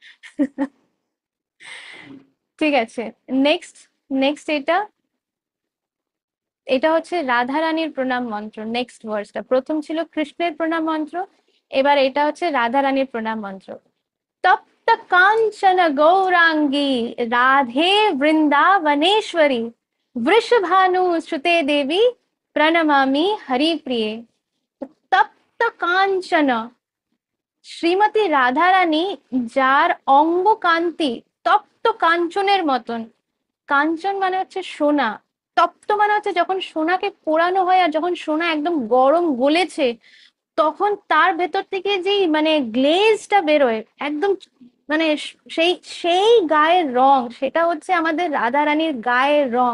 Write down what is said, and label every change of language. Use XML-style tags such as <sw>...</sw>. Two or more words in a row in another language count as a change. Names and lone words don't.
<bn>ঠিক আছে,</bn> <en>next next</en> <bn>এটা এটা হচ্ছে রাধা রানীর প্রণাম মন্ত্র।</bn> <en>next verseটা,</en> <bn>প্রথম ছিল কৃষ্ণের প্রণাম মন্ত্র, এবার এটা হচ্ছে রাধা রানীর প্রণাম মন্ত্র।</bn> <sa>তপ্ত কাঞ্চন গৌরাঙ্গী রাধে বৃন্দাবনেশ্বরী वृषभानु श्रुते देवी प्रणमामि हरिप्रिये।</sa> <bn>তপ্ত কাঞ্চন, শ্রীমতী রাধা রানী যার অঙ্গ কান্তি তপ্ত কাঞ্চনের মতন। কাঞ্চন মানে হচ্ছে সোনা, তপ্ত মানে হচ্ছে যখন সোনাকে পোড়ানো হয় আর যখন সোনা একদম গরম গলেছে, তখন তার ভেতর থেকে যেই মানে গ্লেজটা বেরোয় একদম, মানে সেই সেই গায়ের রং, সেটা হচ্ছে আমাদের রাধা রানীর গায়ের রং।</bn>